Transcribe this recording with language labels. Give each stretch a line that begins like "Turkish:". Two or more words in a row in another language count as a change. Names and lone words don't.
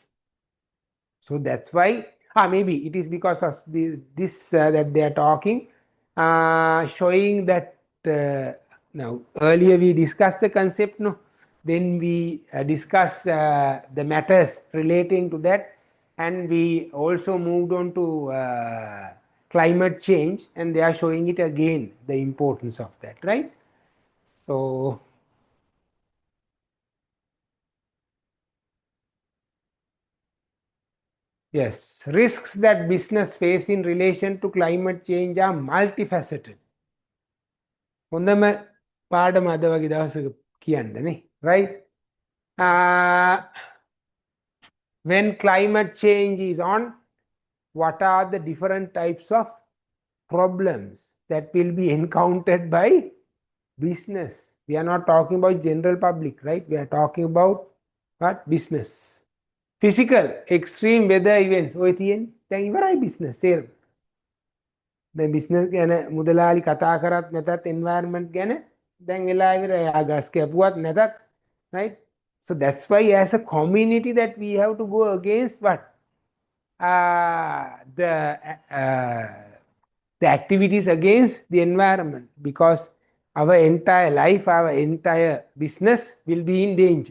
English: So that's why maybe it is because of this that they are talking, showing that now earlier we discussed the concept, no, then we discussed the matters relating to that, and we also moved on to climate change, and they are showing it again, the importance of that, right? So yes, risks that business face in relation to climate change are multifaceted.
Sinhala: හොඳම පාඩම අද වගේ දවසක කියන්නනේ,
English: right? When climate change is on, what are the different types of problems that will be encountered by business? We are not talking about general public, right? We are talking about what? Business. Physical, extreme weather events.
Sinhala: ඔය තියෙන්නේ දැන් ඉවරයි business සේරම. දැන් business ගැන මුදලාලි කතා කරත් නැතත් environment ගැන දැන් වෙලා ඉවරයි. ආගස් කැපුවත් නැතත්,
English: right? So that's why as a community that we have to go against what? The activities against the environment, because our entire life, our entire business will be in danger.